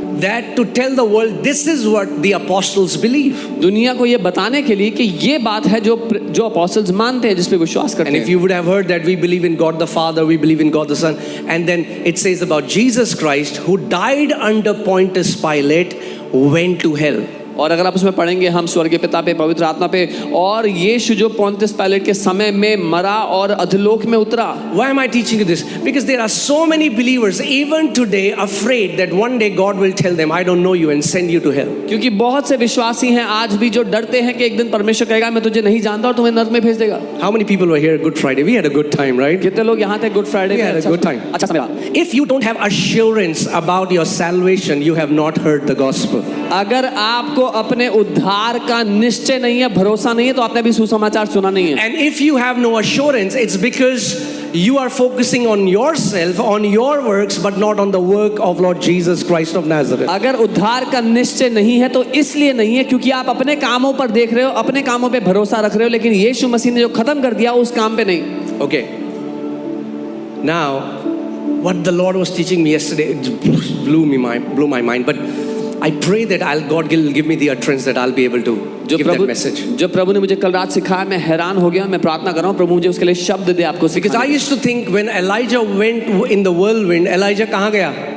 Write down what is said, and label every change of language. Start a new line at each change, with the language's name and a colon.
English: that to tell the world this is what the apostles believe.
Hindi: दुनिया को ये बताने के लिए कि ये बात है जो apostles मानते हैं, जिस पे विश्वास करते
English: And
Hindi: हैं.
English: if you would have heard that we believe in God the Father, we believe in God the Son, and then it says about Jesus Christ who died under Pontius Pilate, went to hell.
Hindi: और अगर आप उसमें पढ़ेंगे, हम स्वर्गीय पिता पे, पवित्र आत्मा पे, और यीशु जो पोंतियस पायलट के समय में मरा और अधोलोक में उतरा.
English: Why am I teaching you this? Because there are so many believers even today afraid that one day God will tell them, I don't know you, and send you to hell.
Hindi: क्योंकि बहुत से विश्वासी हैं आज भी जो डरते हैं कि एक दिन परमेश्वर कहेगा मैं तुझे नहीं जानता और तुम्हें नरक में भेज देगा.
English: How many people were here Good Friday? We had a good time, right?
Hindi: कितने लोग यहाँ थे गुड फ्राइडे
English: We
Hindi: में?
English: had a good time.
Hindi: अच्छा समय रहा.
English: If you don't have assurance about your salvation, you have not heard the gospel.
Hindi: अगर आपको अपने उद्धार का निश्चय नहीं है, भरोसा नहीं है, तो आपने भी सुसमाचार सुना नहीं है.
English: And if you have no assurance, it's because you are focusing on yourself, on your works, but not on the work of Lord Jesus Christ of Nazareth.
Hindi: अगर उद्धार का निश्चय नहीं है तो इसलिए नहीं है क्योंकि आप अपने कामों पर देख रहे हो, अपने कामों पे भरोसा रख रहे हो, लेकिन यीशु मसीह ने जो खत्म कर दिया उस काम पे नहीं.
English: Okay. Now, what the Lord was teaching me yesterday it blew my mind. But I pray that God will give me the utterance that I'll be able to give that message.
Hindi: जो प्रभु ने मुझे कल रात सिखाया, मैं हैरान हो गया. मैं प्रार्थना कर रहा हूँ प्रभु मुझे उसके लिए शब्द दे आपको
English: Because I used to think when Elijah went in the whirlwind, Elijah
Hindi: कहाँ गया?